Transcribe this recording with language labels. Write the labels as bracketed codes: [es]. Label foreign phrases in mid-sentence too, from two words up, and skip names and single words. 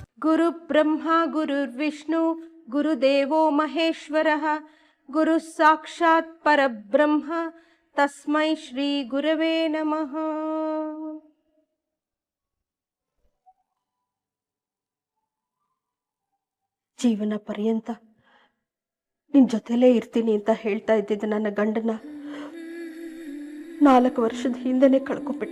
[sa] ಗುರು ಬ್ರಹ್ಮ ಗುರುರ್ವಿಷ್ಣು ಗುರುದೇವೋ ಮಹೇಶ್ವರಃ ಗುರು ಸಾಕ್ಷಾತ್ ಪರಬ್ರಹ್ಮ ತಸ್ಮೈ ಶ್ರೀ ಗುರವೇ ನಮಃ. [kn] ಜೀವನ ಪರ್ಯಂತ ನಿನ್ ಜೊತೆಲೇ ಇರ್ತೀನಿ ಅಂತ ಹೇಳ್ತಾ ಇದ್ದಿದ್ದ ನನ್ನ ಗಂಡನ 4 ವರ್ಷದ ಹಿಂದೆನೆ ಕಳ್ಕೊಂಡ್ಬಿಟ್ಟೆ.